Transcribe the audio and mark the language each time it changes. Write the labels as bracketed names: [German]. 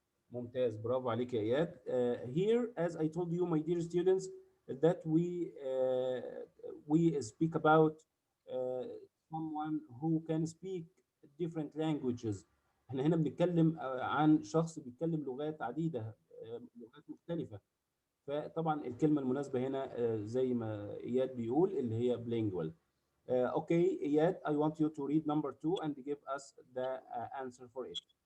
[Arabic] ممتاز, برافو عليك يا إياد. [English] Here, as I told you, my dear students, that we speak about someone who can speak different languages. [Arabic] احنا هنا بنتكلم عن شخص بيتكلم لغات عديدة, لغات مختلفة. فطبعا الكلمة المناسبة هنا زي ما إياد بيقول اللي هي bilingual. [English] Okay, Iyad, I want you to read number two and give us the answer for it.